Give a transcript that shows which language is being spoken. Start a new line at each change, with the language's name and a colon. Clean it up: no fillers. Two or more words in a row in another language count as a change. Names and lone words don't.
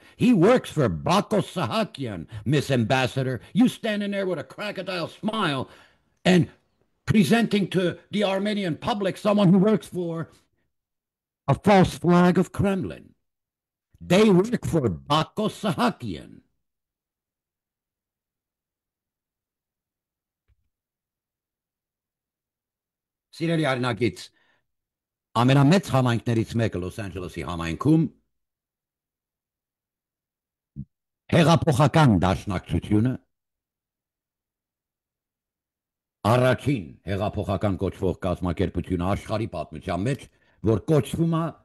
English: He works for Bako Sahakian, Miss Ambassador. You standing there with a crocodile smile and presenting to the Armenian public someone who works for a false flag of Kremlin. They work for Bako Sahakian.
Armenian: Սիրելի արնագից, ամենամեծ համայնքներից մեկը Լոս Անջելեսի համայնքում հեղափոխական դաշնակցությունը առաջին հեղափոխական կոչվող կազմակերպությունը աշխարհի պատմության մեջ, որ կոչվում է